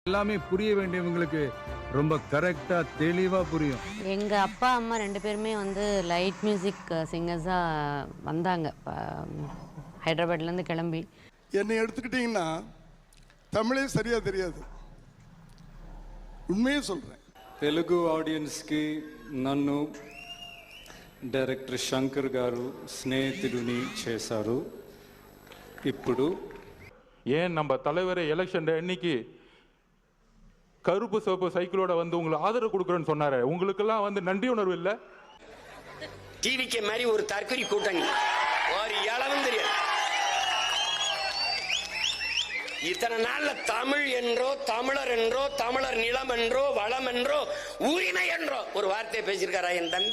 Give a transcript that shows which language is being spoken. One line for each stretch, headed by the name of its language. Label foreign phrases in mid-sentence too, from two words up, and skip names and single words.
Tamil: எல்லாமே புரிய வேண்டியவங்களுக்கு ரொம்ப கரெக்டா தெளிவா புரியும். எங்க அப்பா அம்மா 2 பேருமே வந்து
English: light music singers
Tamil: வந்தாங்க. ஹைதராபாத்லேருந்து கிளம்பி. என்னை எடுத்துக்கிட்டிங்கன்னா தமிழே சரியா தெரியாது, உண்மையே சொல்றேன்.
Telugu: తెలుగు ఆడియన్స్కి నన్ను డైరెక్టర్ శంకర్ గారు స్నేహితుడిని చేశారు. ఇప్పుడు
Tamil: ஏன் நம்ம தலைவர் எலெக்ஷன் அன்னைக்கு கருப்பு சிவப்பு சைக்கிளோட வந்து உங்களுக்கு ஆதரவு கொடுக்குறேன்னு சொன்னாரு. உங்களுக்கெல்லாம் வந்து நன்றி உணர்வு இல்லை? டிவிக்கு மாதிரி ஒரு தற்கொலை கூட்டணி ஒரு இளவும் தெரியாது. இத்தனை நாள்ல தமிழ் என்றோ தமிழர் என்றோ தமிழர் நிலம் என்றோ வளம் என்றோ உரிமை என்றோ ஒரு வார்த்தையை பேசியிருக்காரா என் தம்பி?